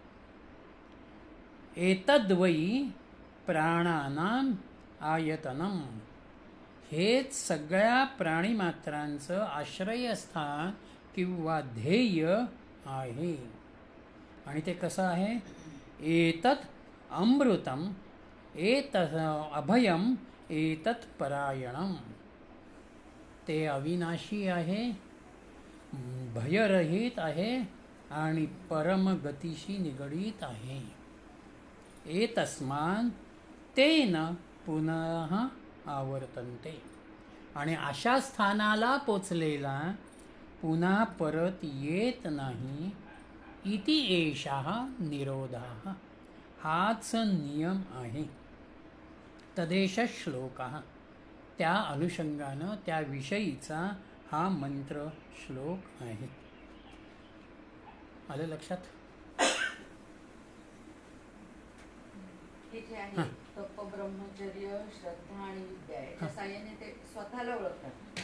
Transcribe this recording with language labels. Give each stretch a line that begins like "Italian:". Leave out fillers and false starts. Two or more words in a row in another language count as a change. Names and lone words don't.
Sanskrit: एतद्वै प्राणानां आयतनम.
Marathi: हेच सगळ्या प्राणीमात्रांचं आश्रयस्थान किंवा ध्येय आहे. आणि ते कसं आहे?
Sanskrit: एतत् अमृतम एतत् अभयम एतत् परायणम.
Marathi: ते अविनाशी आहे, भयरहित आहे आणि परमगतीशी निगडीत आहे.
Sanskrit: एतस्मान् तेन पुनः आवर्तन्ते.
Marathi: आणि अशा स्थानाला पोचलेला पुन्हा परत येत नाही.
Sanskrit: इति एषः निरोधः.
Marathi: हाच नियम आहे.
Sanskrit: तदेश श्लोकः.
Marathi: त्या अनुषंगानं त्याविषयीचा हा मंत्र श्लोक आहे. आलं लक्षात? हे जे आहे तप, ब्रह्मचर्य, श्रद्धा आणि विद्या याच्या साहाय्याने ते स्वतःला ओळखतात.